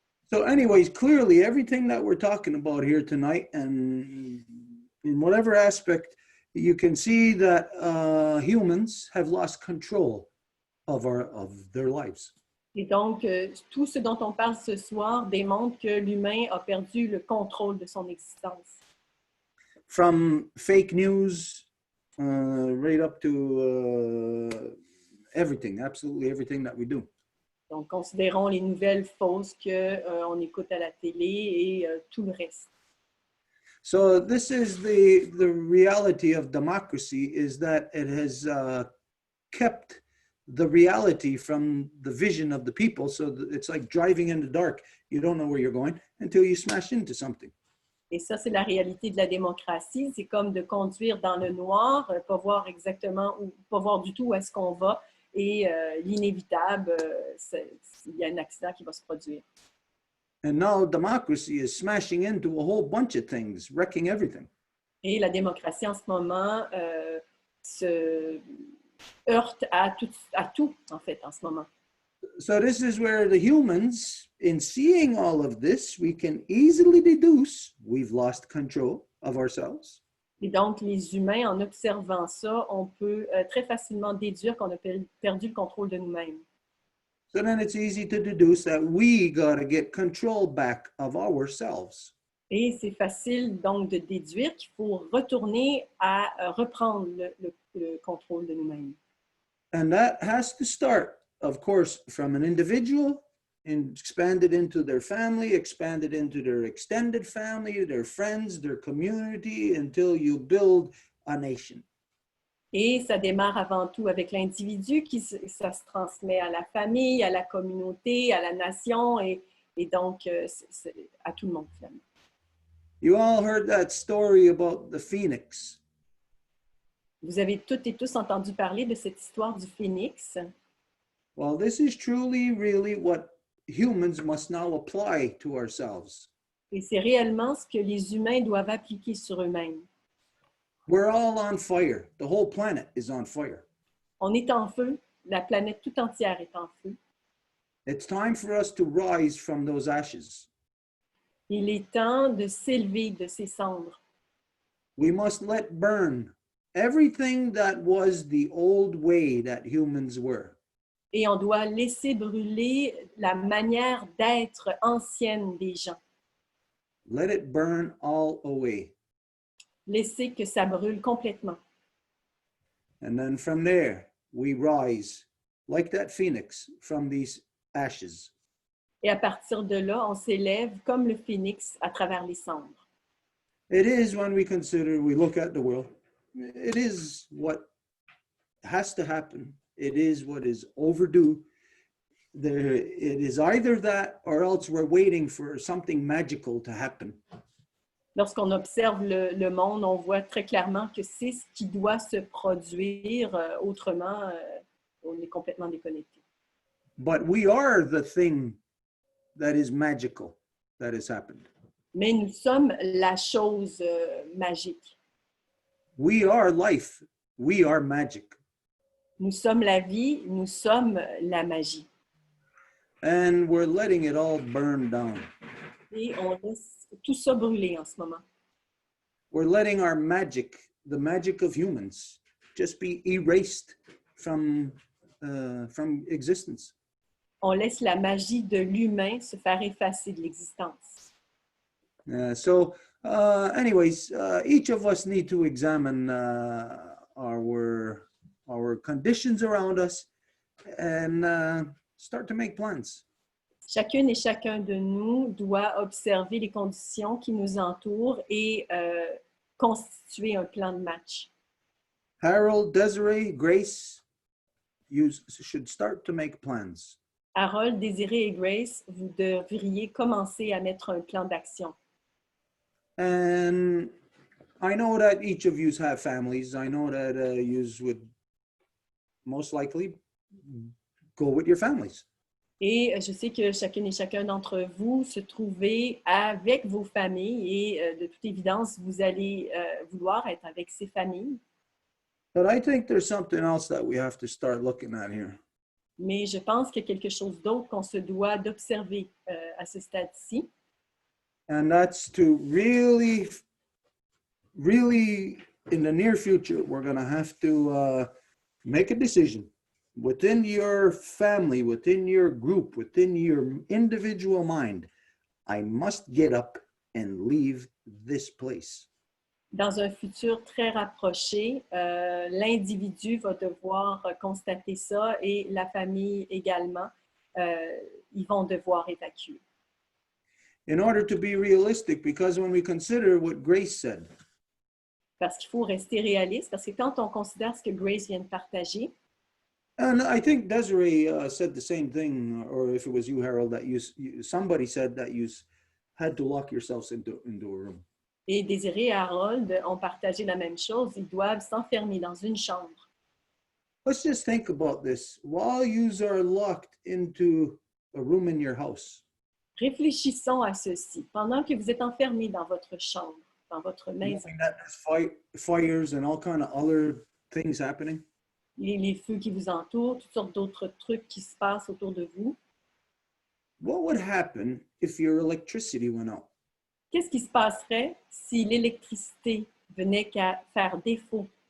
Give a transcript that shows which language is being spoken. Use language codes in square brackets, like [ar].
[en] So anyways, clearly everything that we're talking about here tonight, and in whatever aspect, you can see that humans have lost control of their lives. [fr] Et donc, tout ce dont on parle ce soir démontre que l'humain a perdu le contrôle de son existence. [en] From fake news right up to everything, absolutely everything that we do. [fr] Donc, considérons les nouvelles fausses qu'on écoute à la télé et tout le reste. [en] So this is the reality of democracy, is that it has kept the reality from the vision of the people. So it's like driving in the dark. You don't know where you're going until you smash into something. [fr] Et ça, c'est la réalité de la démocratie. C'est comme de conduire dans le noir, pas voir exactement, ou pas voir du tout où est-ce qu'on va. Et l'inévitable, il y a un accident qui va se produire. [en] And now democracy is smashing into a whole bunch of things, wrecking everything. [fr] Et la démocratie, en ce moment, se heurte à tout, en fait, en ce moment. [en] So this is where the humans, in seeing all of this, we can easily deduce we've lost control of ourselves. [fr] Et donc, les humains, en observant ça, on peut très facilement déduire qu'on a perdu le contrôle de nous-mêmes. [en] So then it's easy to deduce that we got to get control back of ourselves. [fr] Et c'est facile donc de déduire qu'il faut retourner à reprendre le contrôle de nous-mêmes. [en] And that has to start, of course, from an individual, and expanded into their family, expanded into their extended family, their friends, their community, until you build a nation. [fr] Et ça démarre avant tout avec l'individu, ça se transmet à la famille, à la communauté, à la nation et donc à tout le monde finalement. [en] You all heard that story about the phoenix. [fr] Vous avez toutes et tous entendu parler de cette histoire du phénix. [en] Well, this is truly, really what humans must now apply to ourselves. [fr] Et c'est réellement ce que les humains doivent appliquer sur eux-mêmes. [en] We're all on fire. The whole planet is on fire. [fr] On est en feu, la planète tout entière est en feu. [en] It's time for us to rise from those ashes. [fr] Il est temps de s'élever de ces cendres. [en] We must let burn everything that was the old way that humans were. [fr] Et on doit laisser brûler la manière d'être ancienne des gens. [en] Let it burn all away. [fr] Laisser que ça brûle complètement. [en] And then from there, we rise like that phoenix from these ashes. [fr] Et à partir de là, on s'élève comme le phénix à travers les cendres. [en] It is when we consider, we look at the world, it is what has to happen. It is what is overdue. It is either that or else we're waiting for something magical to happen. [fr] Lorsqu'on observe le monde, on voit très clairement que c'est ce qui doit se produire. Autrement, on est complètement déconnecté. [en] But we are the thing that is magical that has happened. [fr] Mais nous sommes la chose magique. [en] We are life. We are magic. [fr] Nous sommes la vie, nous sommes la magie. [en] And we're letting it all burn down. [fr] Et on laisse tout ça brûler en ce moment. [en] We're letting our magic, the magic of humans, just be erased from existence. [fr] On laisse la magie de l'humain se faire effacer de l'existence. [en] Anyways, each of us need to examine our conditions around us and start to make plans. [fr] Chacune et chacun de nous doit observer les conditions qui nous entourent et constituer un plan de match. [en] Harold, Desiree, Grace, you should start to make plans. [fr] Harold, Désiré et Grace, vous devriez commencer à mettre un plan d'action. [en] And I know that each of you have families. I know that you would most likely go with your families. [fr] Et je sais que chacune et chacun d'entre vous se trouvez avec vos familles et de toute évidence, vous allez vouloir être avec ces familles. [en] But I think there's something else that we have to start looking at here. [fr] Mais je pense qu'il y a quelque chose d'autre qu'on se doit d'observer à ce stade-ci. [en] And that's to really, in the near future, we're going to have to make a decision within your family, within your group, within your individual mind. I must get up and leave this place. [fr] Dans un futur très rapproché, l'individu va devoir constater ça et la famille également. Ils vont devoir évacuer. [en] In order to be realistic, because when we consider what Grace said, [fr] Parce qu'il faut rester réaliste, parce que quand on considère ce que Grace vient de partager, [en] and I think Desiree said the same thing, or if it was you, Harold, that somebody said that you had to lock yourselves into a room. [fr] et Désiré et Harold ont partagé la même chose, ils doivent s'enfermer dans une chambre. [en] Let's just think about this. While you are locked into a room in your house, [fr] Réfléchissons à ceci. Pendant que vous êtes enfermés dans votre chambre, dans votre maison, [en] knowing that there's fires and all kind of other things happening, [fr] les feux qui vous entourent, toutes sortes d'autres trucs qui se passent autour de vous, [en] what would happen if your electricity went out? [fr] qu'est-ce qui se passerait si l'électricité venait qu'à faire défaut?